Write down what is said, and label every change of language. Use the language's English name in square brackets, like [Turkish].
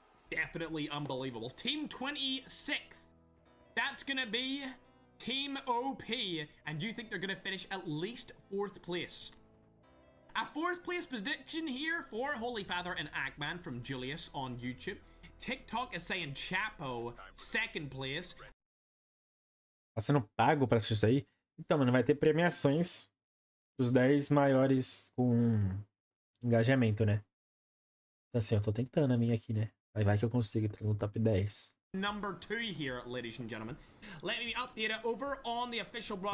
[English] Definitely unbelievable. Team 26th. That's gonna be Team OP. And you think they're gonna finish at least 4th place. A 4th place prediction here for Holy Father and Ackman from Julius on YouTube. TikTok is saying Chapo, 2nd place. [Portuguese] Tá sendo pago pra assistir isso aí? Então, mano, vai ter premiações dos 10 maiores com engajamento, né? Então, assim, eu tô tentando a minha aqui, né? Aí vai que eu consigo entrar no top 10. [English] Number 2 here, ladies and gentlemen. Let me update it over on the official broadcast.